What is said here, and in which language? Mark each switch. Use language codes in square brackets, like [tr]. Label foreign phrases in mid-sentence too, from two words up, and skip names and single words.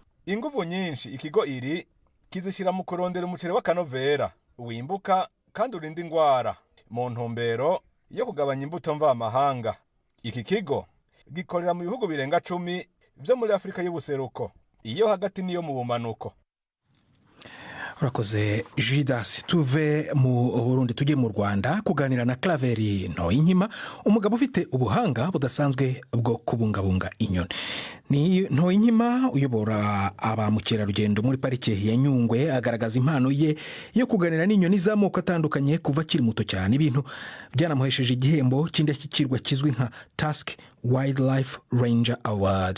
[rn] Inguvu nyinshi ikigo Iri kizishira mu kurondera umuceri w'akanovera wimbuka kandi urinda ingwara mu ntumbero yo kugabanya imbuto mva amahanga. Iki kigo gikorera mu bihugu birenga 10 byo muri Afrika y'ubuseruko, iyo hagati niyo mu bumanuko. Urakoze Judas. [rw] Tuve mu Burundi tujye mu Rwanda kuganira na Claveri Ntoyinkima, umugabo ufite ubuhanga budasanzwe bwo kubungabunga inyoni. Ni Ntoyinkima uyobora abamukerarugendo muri parike ya Nyungwe, agaragaza impano ye yo kuganira n'inyoni z'amoko atandukanye kuva akiri muto cyane, ibintu byanamuhesheje igihembo cy'indashyikirwa kizwi nka Tusk Wildlife Ranger Award.